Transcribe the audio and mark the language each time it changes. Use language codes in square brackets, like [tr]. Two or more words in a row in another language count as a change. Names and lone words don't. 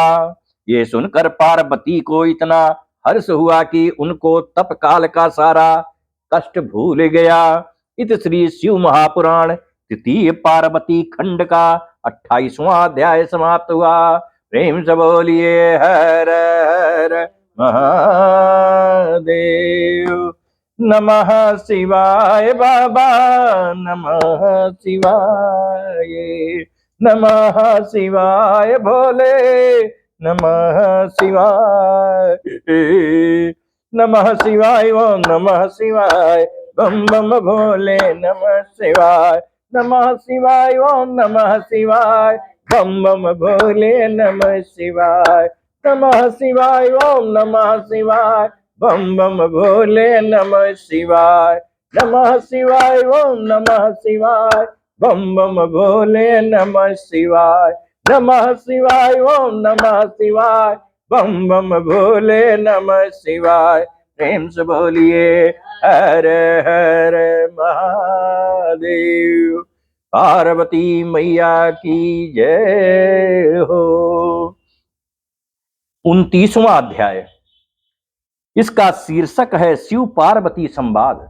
[hi] ये सुनकर पार्वती को इतना हर्ष हुआ कि उनको तपकाल का सारा कष्ट भूल गया। इत श्री शिव महापुराण तृतीय पार्वती खंड का 28वां अध्याय समाप्त हुआ। प्रेम से बोलिए हर हर महादेव। [sa] नमः शिवाय बाबा, नमः शिवाय, नमः शिवाय भोले, नमः शिवाय, नमः शिवाय ओम नमः शिवाय, [hi] बम बम भोले [sa] नमः शिवाय, नमः शिवाय ओम नमः शिवाय, [hi] बम बम भोले [sa] नमः शिवाय, नमः शिवाय ओम नमः शिवाय, [hi] बम बम भोले [sa] नमः शिवाय, नमः शिवाय ओम नमः शिवाय, [hi] बम बम भोले [sa] नमः शिवाय, नमः शिवाय ओम नमः शिवाय, [hi] बम बम भोले [sa] नमः शिवाय। [hi] प्रेम से बोलिए हर हर महादेव। पार्वती मैया की जय हो। 29वां अध्याय, इसका शीर्षक है शिव पार्वती संवाद।